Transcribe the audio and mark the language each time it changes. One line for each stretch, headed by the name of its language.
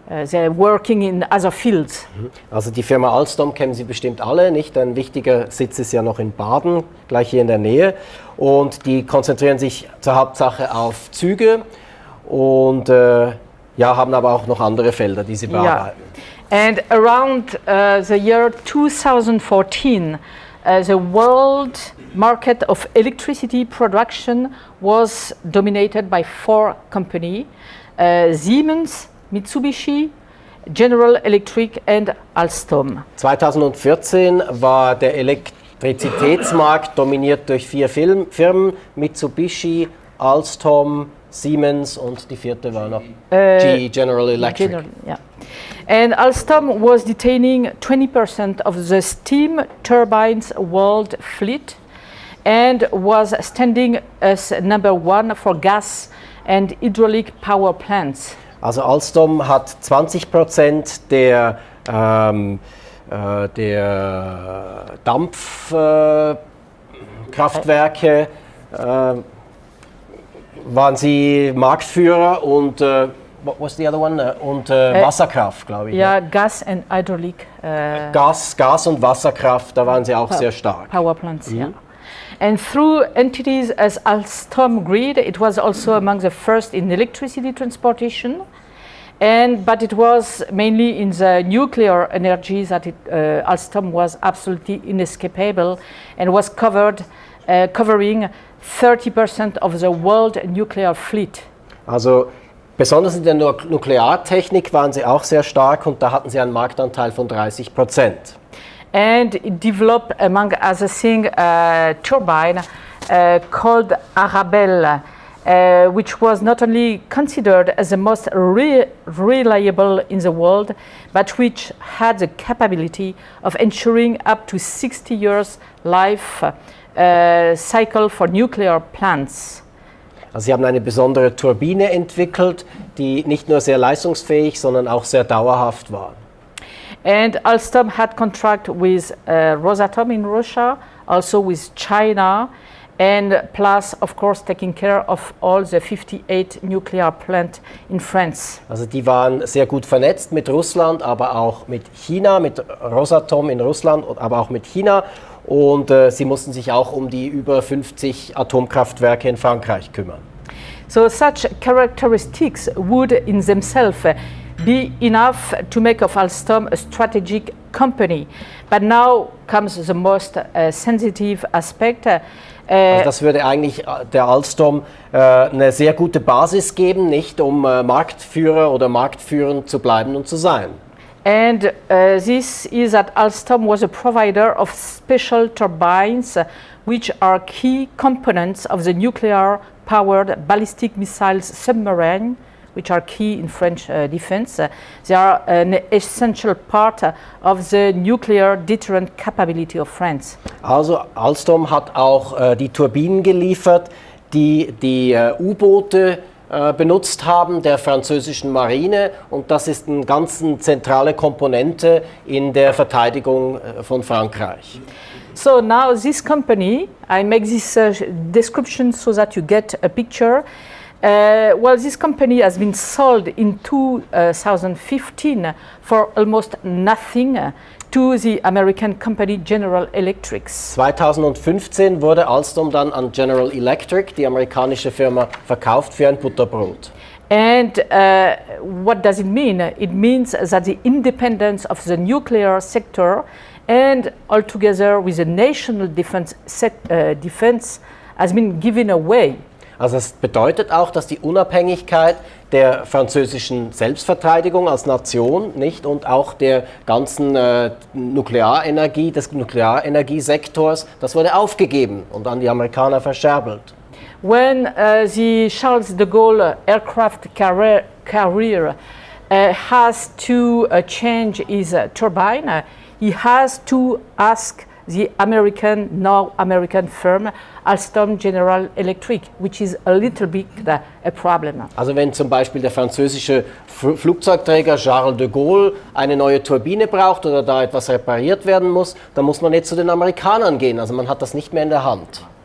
English: They're working in other fields.
German: Also die Firma Alstom kennen Sie bestimmt alle, nicht? Ein wichtiger Sitz ist ja noch in Baden, gleich hier in der Nähe. Und die konzentrieren sich zur Hauptsache auf Züge und haben aber auch noch andere Felder, die sie bearbeiten.
English: Yeah. And around the year 2014, the world market of electricity production was dominated by 4 companies, Siemens, Mitsubishi, General Electric and Alstom.
German: 2014 war der Elektrizitätsmarkt dominiert durch 4 Firmen, Mitsubishi, Alstom, Siemens und die vierte war noch General Electric.
English: Yeah. And Alstom was detaining 20% of the steam turbines world fleet and was standing as number 1 for gas and hydraulic power plants.
German: Also Alstom hat 20% der Dampfkraftwerke, waren sie Marktführer und
English: what was the other one?
German: Und Wasserkraft, glaube ich.
English: Ja, Gas and hydraulic.
German: Gas und Wasserkraft, da waren sie auch sehr stark.
English: Power plants, ja. And through entities as Alstom Grid, it was also among the first in electricity transportation, but it was mainly in the nuclear energy that Alstom was absolutely inescapable and was covering 30% of the world nuclear fleet.
German: Also besonders in der Nukleartechnik waren sie auch sehr stark und da hatten sie einen Marktanteil von 30%.
English: And it developed, among other things, a turbine called Arabelle, which was not only considered as the most reliable in the world, but which had the capability of ensuring up to 60 years life cycle for nuclear plants.
German: Also sie haben eine besondere Turbine entwickelt, die nicht nur sehr leistungsfähig, sondern auch sehr dauerhaft war.
English: And Alstom had contract with Rosatom in Russia, also with China, and plus, of course, taking care of all the 58 nuclear plants in France.
German: Also die waren sehr gut vernetzt mit Russland, aber auch mit China, mit Rosatom in Russland, aber auch mit China. Und sie mussten sich auch um die über 50 Atomkraftwerke in Frankreich kümmern.
English: So such characteristics would in themselves be enough to make of Alstom a strategic company. But now comes the most sensitive aspect.
German: Also das würde eigentlich der Alstom eine sehr gute Basis geben, nicht um Marktführer oder marktführend zu bleiben und zu sein.
English: And this is that Alstom was a provider of special turbines, which are key components of the nuclear-powered ballistic missiles submarine, which are key in French defense. They are an essential part of the nuclear deterrent capability of France.
German: Also Alstom hat auch die Turbinen geliefert, die U-Boote benutzt haben der französischen Marine, und das ist eine ganz zentrale Komponente in der Verteidigung von Frankreich.
English: So now this company, I make this description so that you get a picture. Well, this company has been sold in 2015 for almost nothing to the American company General Electric.
German: 2015 wurde Alstom dann an General Electric, die amerikanische Firma, verkauft für ein Butterbrot.
English: And what does it mean? It means that the independence of the nuclear sector and altogether with the national defense has been given away.
German: Also es bedeutet auch, dass die Unabhängigkeit der französischen Selbstverteidigung als Nation, nicht, und auch der ganzen Nuklearenergie, des Nuklearenergiesektors, das wurde aufgegeben und an die Amerikaner verscherbelt.
English: When the Charles de Gaulle aircraft carrier has to change his turbine, he has to ask the now American firm Alstom General Electric, which is a little bit a problem.
German: Also wenn zum Beispiel der französische Flugzeugträger Charles de Gaulle eine neue Turbine braucht oder da etwas repariert werden muss, dann muss man jetzt zu den Amerikanern gehen. Also man hat das nicht mehr in der Hand.